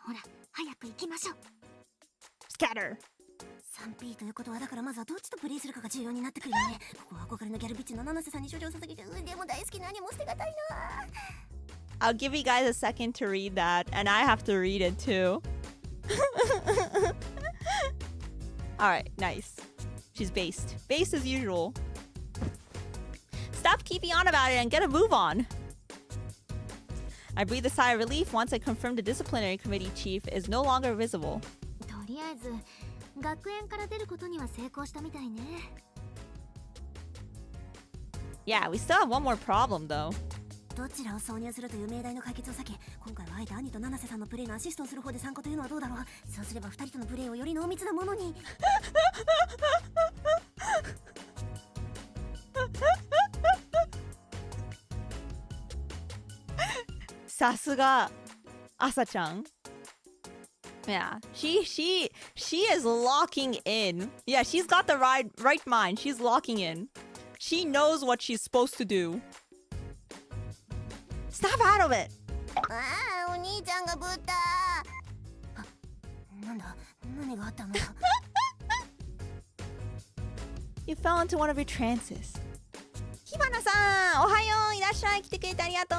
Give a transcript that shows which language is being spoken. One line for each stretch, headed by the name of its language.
Japanese: ほら、早く行きましょう。
English: Scatter.
Japanese: 3P ということはだからまずはどっちとプレイするかが重要になってくるよね。ここは憧れのギャルビッチの七瀬さんに少女を捧げて、でも大好きなアニメを捨てがたいな。
English: I'll give you guys a second to read that, and I have to read it too. Alright, nice. She's based. Based as usual. Stop keeping on about it and get a move on. I breathe a sigh of relief once I confirmed the disciplinary committee chief is no longer visible.
Japanese: とりあえず学園から出ることには成功したみたいね。
English: Yeah, we still have one more problem though.
Japanese: どちらを挿入するという命題の解決を避け、今回はあえて兄と七瀬さんのプレイのアシストをする方で参加というのはどうだろう。そうすれば二人とのプレイをより濃密なものに。さすが朝ちゃん。
English: Yeah, she is locking in. Yeah, she's got the right mind. She's locking in. She knows what she's supposed to do. Stop out of it.
Japanese: ああ、お兄ちゃんがぶった。なんだ、何があったの？
English: You fell into one of your trances.
Japanese: 火花さん、おはよう、いらっしゃい、来てくれてありがとう。